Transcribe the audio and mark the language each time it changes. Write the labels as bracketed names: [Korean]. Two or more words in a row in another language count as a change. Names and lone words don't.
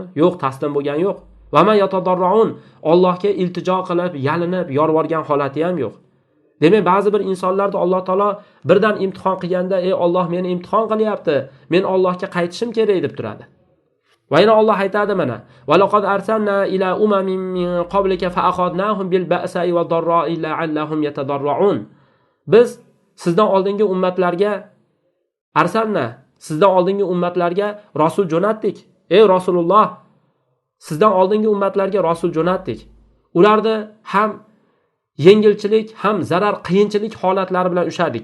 [Uzbek] Yo'q, taslim bo'lgan yo'q. [Arabic] وما يتضرعون. [Uzbek] Allohga iltijo qilib, yalinib, yorvorgan holati ham yo'q. Demak, ba'zi bir insonlarda Alloh taolo birdan imtihon qilganda, "Ey Alloh, meni imtihon qilyapti. Men Allohga qaytishim kerak" deb turadi. Va yana Alloh aytadi mana: [Arabic] "ولقد أرسلنا إلى أمم من قبلك فأخذناهم بالبأساء والضراء لعلهم يتضرعون." [Uzbek] Biz sizdan oldingi ummatlarga sizdan oldingi ummatlarga rasul jo'natdik. Ey Rasululloh, sizdan oldingi ummatlarga rasul jo'natdik. Ularni ham yengilchilik, ham zarar, qiyinchilik holatlari bilan ushadik.